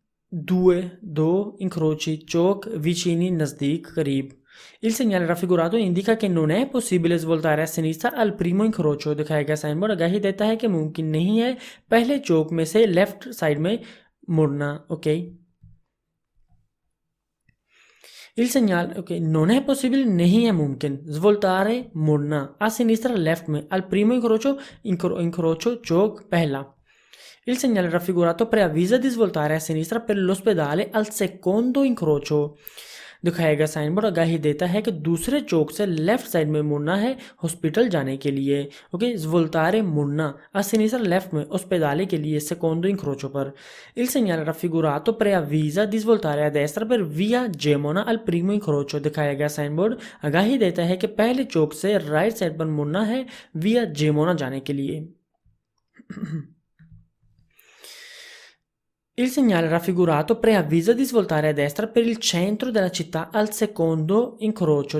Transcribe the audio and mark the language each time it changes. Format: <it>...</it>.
<it>2 incroci ciò vicini</it> <hi>नज़दीक करीब.</hi> <it>Il segnale raffigurato indica che non è possibile svoltare a sinistra al primo incrocio.</it> <hi>दिखाया गया sign board आगाही देता है कि मुमकिन नहीं है पहले चौक में से लेफ्ट साइड में मुड़ना. Okay.</hi> <it>Il segnale, ok, non è possibile,</it> <hi>नहीं है मुमकिन.</hi> <it>Svoltare,</it> <hi>मुड़ना.</hi> <it>A sinistra,</it> <hi>left में.</hi> <it>Al primo incrocio,</it> <hi>चौक पहला.</hi> <it>Il segnale raffigurato preavvisa di svoltare a sinistra per l'ospedale al secondo incrocio.</it> <hi>दिखाया गया साइन बोर्ड आगाही देता है कि दूसरे चौक से लेफ्ट साइड में मुड़ना है हॉस्पिटल जाने के लिए. ओके.</hi> <it>Svoltare,</it> <hi>मुड़ना.</hi> <it>A sinistra,</it> <hi>left में. Ospedale के लिए</hi> <it>secondo incrocio</it> <hi>पर.</hi> <it>Il segnale raffigurato preavvisa di svoltare a destra per via Gemona al primo incrocio.</it> <hi>दिखाया गया साइन बोर्ड आगाही देता है कि पहले चौक से राइट साइड पर मुड़ना है via Gemona जाने के लिए.</hi> <it>Il segnale raffigurato preavvisa di svoltare a destra per il centro della città al secondo incrocio.</it>